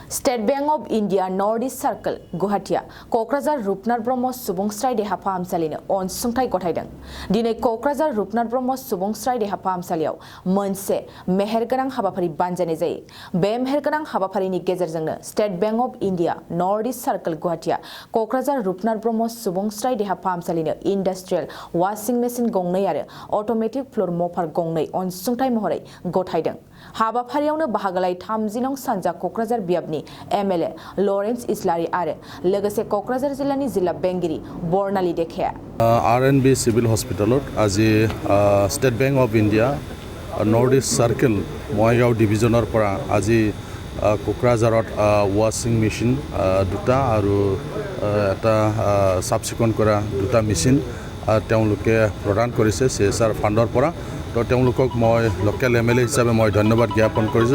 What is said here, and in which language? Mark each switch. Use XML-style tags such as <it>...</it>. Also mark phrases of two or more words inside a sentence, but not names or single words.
<brx>State Bank of India Northeast Circle Guwahatiya Kokrajhar Rupnath Brahmo Subungsrai Deha Fahamsalino अनसुंथाइ गथायदों दिनै कक्राझार रुपनाथ ब्रह्म सुबुंस्राय देहा फाहामसालियाव मोनसे मेहेरगोनां हाबाफारि बानजायनाय जायो बे मेहेरगोनां हाबाफारिनि गेजेरजोंनो स्टेट बैंक अफ इंडिया नर्थ ईस्ट सर्कल गुवाहाटीआ कक्राझार रुपनाथ ब्रह्म सुबुंस्राय देहा फाहामसालिनो</brx> <en>industrial washing machine</en> <brx>गंनै आरो</brx> <en>automatic floor mopper</en> <brx>गंनै अनसुंथाइ महरै गथायदों हाबाफारियावनो बाहागो लायै 30 नं सानजा कक्राझार बियाबनि एमएलए लरेन्स इस्लारि आरो लोगोसे कक्राझार जिल्लानि जिल्ला बेंगिरि बर्नाली देखाया</brx> <as>RNB Civil Hospital আজি State Bank of India North East Circle Moigaon Divisionৰ পৰা আজি কোকৰাঝাৰত</as> <en>washing machine</en> <as>দুটা আৰু এটা সাবচিকন কৰা দুটা মেচিন তেওঁলোকে প্ৰদান কৰিছে CSR ফাণ্ডৰ পৰা তো তেওঁলোকক মই</as> <en>local MLA</en> <as>হিচাপে মই ধন্যবাদ জ্ঞাপন কৰিছো</as>